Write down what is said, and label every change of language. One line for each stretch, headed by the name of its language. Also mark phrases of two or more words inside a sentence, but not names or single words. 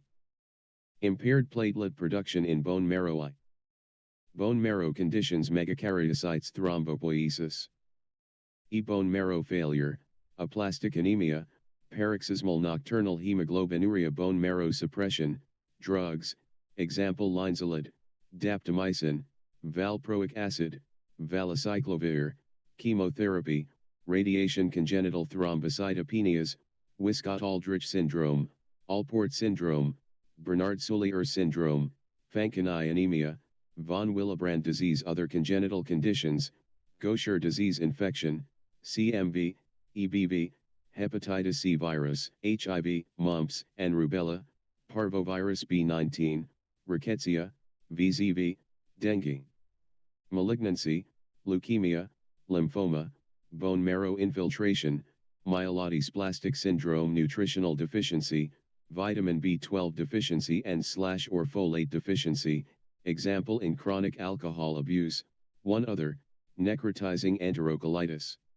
English: Impaired platelet production in bone marrow. Bone marrow conditions megakaryocytes thrombopoiesis. Bone marrow failure, aplastic anemia, paroxysmal nocturnal hemoglobinuria, bone marrow suppression, drugs, example linezolid, daptomycin, valproic acid, valacyclovir, chemotherapy, radiation. Congenital thrombocytopenias, Wiskott-Aldrich syndrome, Alport syndrome, Bernard-Soulier syndrome, Fanconi anemia, von Willebrand disease. Other congenital conditions, Gaucher disease infection, CMV, EBV, hepatitis C virus, HIV, mumps and rubella, parvovirus B19, rickettsia, VZV, dengue. Malignancy, leukemia, lymphoma, bone marrow infiltration, myelodysplastic syndrome. Nutritional deficiency, vitamin B12 deficiency and/or folate deficiency, example in chronic alcohol abuse. One other, necrotizing enterocolitis.